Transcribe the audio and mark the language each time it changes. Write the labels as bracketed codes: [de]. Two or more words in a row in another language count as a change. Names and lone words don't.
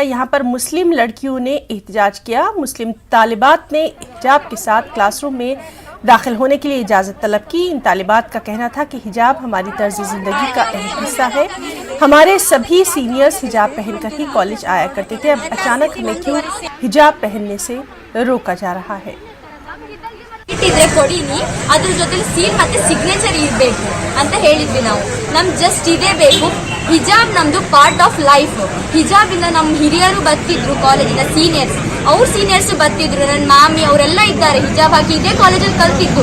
[ur] یہاں پر مسلم لڑکیوں نے احتجاج کیا۔ مسلم طالبات نے حجاب کے ساتھ کلاس روم میں داخل ہونے کے لیے اجازت طلب کی. ان طالبات کا کہنا تھا کہ حجاب ہماری طرز زندگی کا اہم حصہ ہے. ہمارے سبھی سینیئرز حجاب پہن کر ہی کالج آیا کرتے تھے، اب اچانک ہمیں کیوں حجاب پہننے سے روکا جا رہا ہے. [kn] ಕೊಡಿನಿ ಅದರ ಜೊತೆ ಸೀಲ್ ಮತ್ತೆ ಸಿಗ್ನೇಚರ್ ಇರಬೇಕು ಅಂತ ಹೇಳಿದ್ವಿ ನಾವು. ನಮ್ ಜಸ್ಟ್ ಇದೇ ಬೇಕು. ಹಿಜಾಬ್ ನಮ್ದು [en] part of life. [kn] ಹಿಜಾಬ್ ಇಂದ ನಮ್ಮ ಹಿರಿಯರು ಬರ್ತಿದ್ರು, ಕಾಲೇಜಿನ ಸೀನಿಯರ್ಸ್ ಬರ್ತಿದ್ರು. ನನ್ನ ಮಾಮಿ ಅವರೆಲ್ಲ ಇದ್ದಾರೆ ಹಿಜಾಬ್ ಹಾಕಿ ಇದೇ ಕಾಲೇಜಲ್ಲಿ ಕಲ್ತಿದ್ದು.